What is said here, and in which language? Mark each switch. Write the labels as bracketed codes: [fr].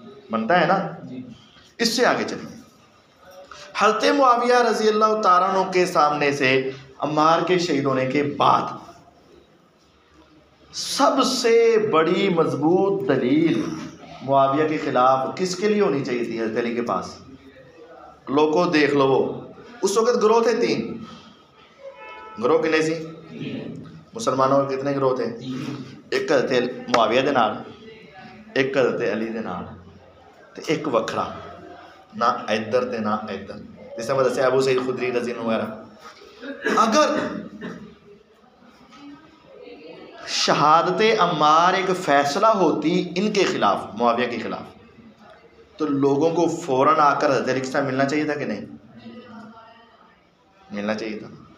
[ur] بنتا ہے نا؟ اس سے آگے چلیں. حضرت معاویہ رضی اللہ تعالیٰ عنہ کے سامنے سے عمار کے شہید ہونے کے بعد سب سے بڑی مضبوط دلیل معاویہ کے خلاف کس کے لیے ہونی چاہیے تھی؟ حضرت علی کے پاس. لوگ کو دیکھ لو، وہ اس وقت گروہ تھے 3. [pa] گروہ کنے سی؟ [ur] مسلمانوں کے کتنے گروہ تھے؟ [pa] ایک حضرت معاویہ دے نال، ایک حضرت علی دے نال، تے ایک وکھرا، نہ ادھر تے نہ ادھر، جس طرح دسیا ابو سعید خدری رضی اللہ وغیرہ. [ur] اگر شہادت عمار ایک فیصلہ ہوتی ان کے خلاف، معاویہ کے خلاف، تو لوگوں کو فوراً آ کر حضرت علی کے ساتھ ملنا چاہیے تھا کہ نہیں؟ ملنا چاہیے تھا.